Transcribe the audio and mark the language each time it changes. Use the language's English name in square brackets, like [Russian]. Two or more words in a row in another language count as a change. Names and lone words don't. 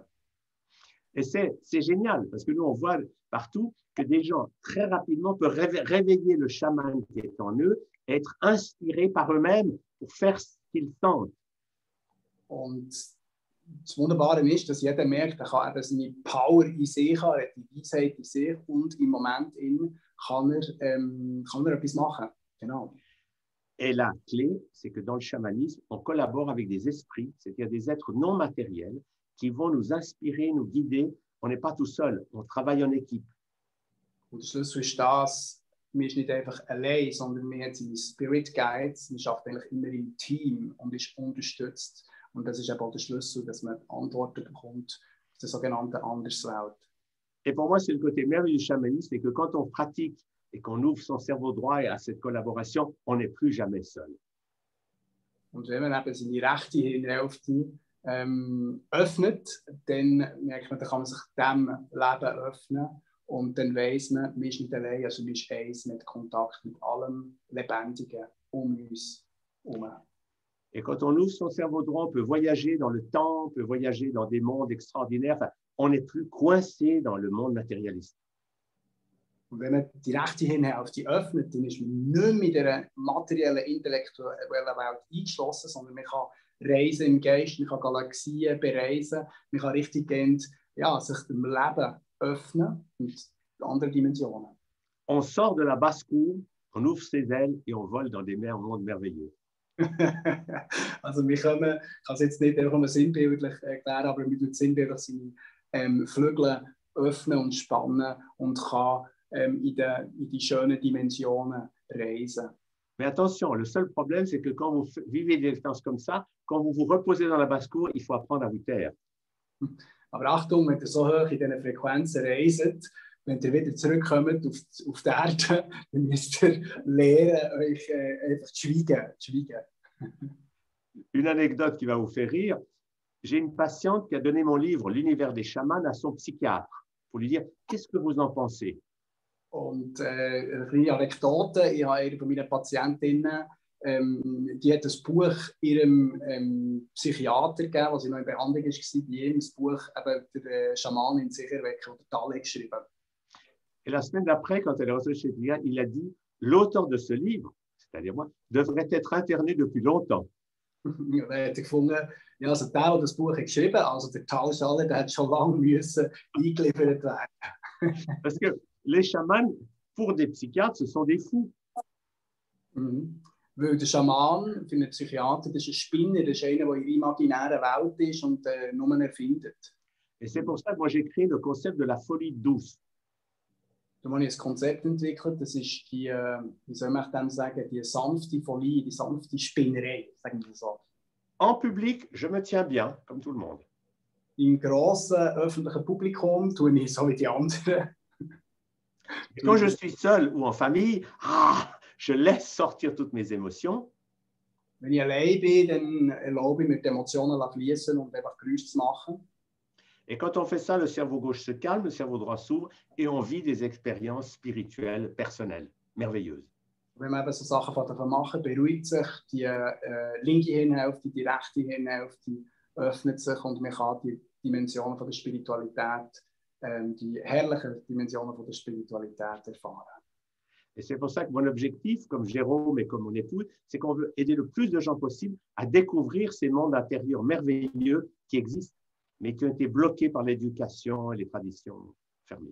[French] Et c'est génial, parce que nous, on voit partout que des gens, très rapidement, peuvent réveiller le chaman qui est en eux et être inspirés par eux-mêmes pour faire ce qu'ils sentent. [German] Und das Wunderbare ist, dass jeder merkt, er kann seine Power in sich haben, er hat die Weisheit in sich und im Moment kann er etwas machen. Genau. [French] Et la clé, c'est que dans le chamanisme, on collabore avec des esprits, c'est-à-dire des êtres non matériels, qui vont nous inspirer, nous guider. On n'est pas tout seul, on travaille en équipe. [German] Und der Schlüssel ist das, man ist nicht einfach allein, sondern man hat seine [English] Spirit Guides, [German] man schafft eigentlich immer im Team und ist unterstützt. Und das ist eben auch der Schlüssel, dass man Antworten bekommt auf der sogenannten Anderswelt. [French] Et pour moi, c'est le côté merveilleux du chamanisme, c'est que quand on pratique et qu'on ouvre son cerveau droit à cette collaboration, on n'est plus jamais seul. [German] Und wenn man eben seine rechte Hirnhälfte öffnet, dann merkt man, dann kann man sich dem Leben öffnen und dann weiss man, man ist nicht allein, also man ist eins mit Kontakt mit allem Lebendigen um uns herum. [French] Et quand on ouvre son cerveau droit, on peut voyager dans le temps, on peut voyager dans des mondes extraordinaires. Enfin, on n'est plus coincé dans le monde matérialiste. [German] Und wenn man die rechte Hirnhälfte öffnet, dann ist man nicht mehr in dieser materiellen, intellektuellen Welt eingeschlossen, sondern man kann reisen im Geist, man kann Galaxien bereisen, man kann richtiggehend sich dem Leben öffnen und andere Dimensionen. [French] On sort de la basse-cour, on ouvre ses ailes et on vole dans des mondes merveilleux. [German] Also wir können, ich kann es jetzt nicht einfach sinnbildlich erklären, aber wir tun sinnbildlich seine Flügel öffnen und spannen und kann in die schönen Dimensionen reisen. [French] Mais attention, le seul problème, c'est que quand vous vivez des expériences comme ça, quand vous vous reposez dans la basse-cour, il faut apprendre à vous taire. [German] Aber Achtung, wenn ihr so hoch in diesen Frequenzen reiset, wenn ihr wieder zurückkommt auf die Erde, dann müsst ihr lernen, euch einfach zu schweigen. [French] Une anecdote qui va vous faire rire. J'ai une patiente qui a donné mon livre L'univers des chamans à son psychiatre pour lui dire qu'est-ce que vous en pensez? [German] Und eine kleine Anekdote, ich habe eine von meinen Patientinnen, die hat ein Buch ihrem Psychiater gegeben, als sie noch in Behandlung war, bei ihm das Buch eben der Schaman in sich erwecken, oder Tale geschrieben. [French] Et la semaine d'après, quand elle est reçue chez lui, il a dit l'auteur de ce livre, c'est-à-dire moi, devrait être interné depuis longtemps. [German] Und dann hat er gefunden, ja, also der das Buch hat geschrieben, also der Tal Schalle, der hat schon lange müssen eingeliefert werden. [French] Parce que les chamans, pour des psychiatres, ce sont des fous. [German] Weil der Schaman für einen Psychiater, das ist ein Spinner, das ist einer, der in der imaginären Welt ist und nur erfindet. [French] Et c'est pour ça que moi j'ai créé le concept de la folie douce. [German] Da habe ich ein Konzept entwickelt, das ist die, wie soll man dem sagen, die sanfte Folie, die sanfte Spinnerei, sagen wir so. [French] En public, je me tiens bien, comme tout le monde. [German] Im grossen öffentlichen Publikum tue ich so wie die anderen. [French] Et quand je suis seul ou en famille, je laisse sortir toutes mes émotions. [German] Wenn ich allein bin, dann erlaube ich mir die Emotionen zu fließen und einfach Geräusche zu machen. [French] Et quand on fait ça, le cerveau gauche se calme, le cerveau droit s'ouvre et on vit des expériences spirituelles personnelles, merveilleuses. [German] Wenn man eben so Sachen machen, beruhigt sich die linke Hirnhälfte, die rechte Hirnhälfte öffnet sich und man kann die Dimensionen von der Spiritualität, die herrlichen Dimensionen von der Spiritualität erfahren. [French] Et c'est pour ça que mon objectif, comme Jérôme et comme mon épouse, c'est qu'on veut aider le plus de gens possible à découvrir ces mondes intérieurs merveilleux qui existent, mais qui ont été bloqués par l'éducation et les traditions fermées.